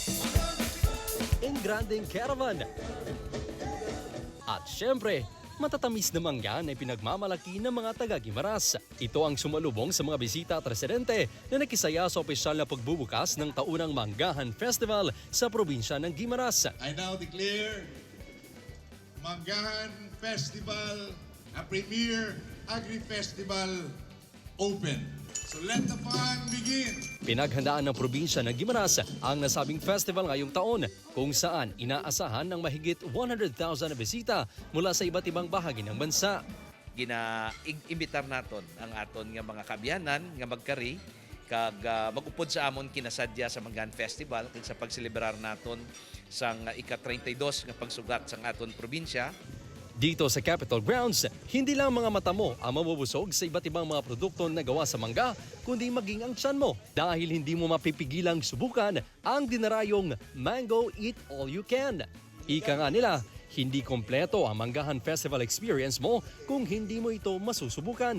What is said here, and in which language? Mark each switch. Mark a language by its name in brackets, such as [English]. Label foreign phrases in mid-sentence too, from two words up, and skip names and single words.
[Filipino] Ang granding caravan. At syempre, matatamis na mangga na pinagmamalaki ng mga taga-Guimaras. Ito ang sumalubong sa mga bisita at residente na nakisaya sa opisyal na pagbubukas ng taunang Manggahan Festival sa probinsya ng Guimaras. [English] I now declare Manggahan Festival, a premier agri-festival, open. So let the fun begin. [Filipino] Pinaghandaan ng probinsya ng Guimaras ang nasabing festival ngayong taon kung saan inaasahan ng mahigit 100,000 na bisita mula sa iba't ibang bahagi ng bansa. [Hiligaynon] Gina-imbitar naton ang aton nga mga kabyanan nga magkari kag magupod sa amon kinasadya sa Manggahan Festival kag sa pagselebrar naton sang ika-32 nga pagsugat sang aton probinsya. [Filipino] Dito sa Capitol Grounds, hindi lang mga mata mo ang mabubusog sa iba't ibang mga produkto na gawa sa mangga, kundi maging ang tiyan mo dahil hindi mo mapipigilang subukan ang dinarayong Mango Eat All You Can. Ika nga nila, hindi kompleto ang Manggahan Festival experience mo kung hindi mo ito masusubukan.